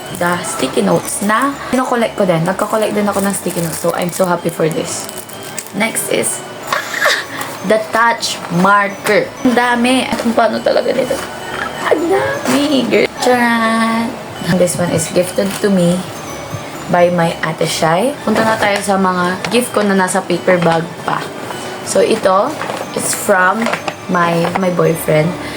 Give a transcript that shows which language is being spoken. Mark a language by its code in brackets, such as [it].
[en] The sticky notes [tl] na kino-collect ko din. Nagka-collect din ako ng [en] sticky notes. So I'm so happy for this. Next is the touch marker. [tl] Ang dami. Kung paano talaga nito. Ang dami. Charan! [en] This one is gifted to me by my Ate Shai. [tl] Punta na tayo sa mga gift ko na nasa paper bag pa. [en] So, ito, it's from my boyfriend.